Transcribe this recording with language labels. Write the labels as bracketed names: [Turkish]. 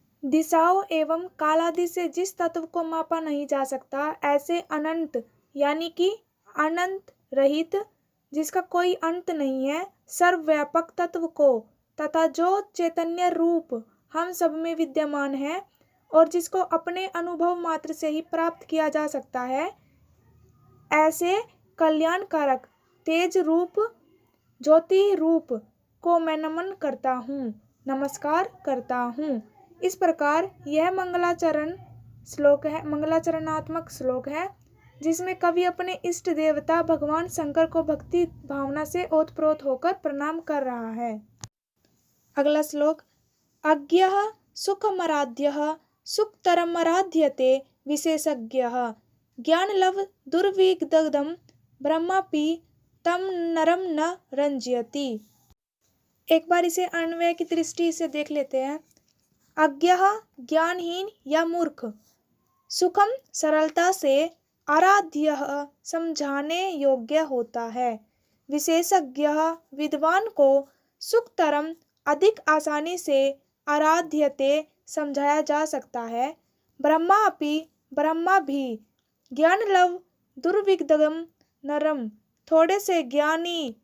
[Hindi] दिशाओं एवं काल आदि से जिस तत्व को मापा नहीं जा सकता, ऐसे अनंत यानी कि अनंत रहित, जिसका कोई अंत नहीं है, सर्वव्यापक तत्व को, तथा जो चैतन्य रूप हम सब में विद्यमान है और जिसको अपने अनुभव मात्र से ही प्राप्त किया जा सकता है, ऐसे कल्याणकारक तेज रूप ज्योति रूप को मैं नमन करता हूँ, नमस्कार करता हूँ। इस प्रकार यह मंगलाचरण श्लोक है, मंगलाचरणात्मक श्लोक है, जिसमें कवि अपने इष्ट देवता भगवान शंकर को भक्ति भावना से ओतप्रोत होकर प्रणाम कर रहा है। अगला श्लोक। [Sanskrit] अज्ञः सुखमराध्यः सुखतरमराध्यते विशेषज्ञः ज्ञानलव दुर्विदग्धं ब्रह्मापि तम नरम न रंजयति। [Hindi] एक बार इसे अन्वय की दृष्टि से देख लेते हैं। अज्ञः ज्ञानहीन या मूर्ख, सुखम सरलता से, आराध्यः समझाने योग्य होता है, विशेषज्ञ विद्वान को सुखतरम अधिक आसानी से, आराध्यते समझाया जा सकता है, ब्रह्मा अपि ब्रह्मा भी, ज्ञानलव दुर्विदग्धं नरम थोड़े से ज्ञानी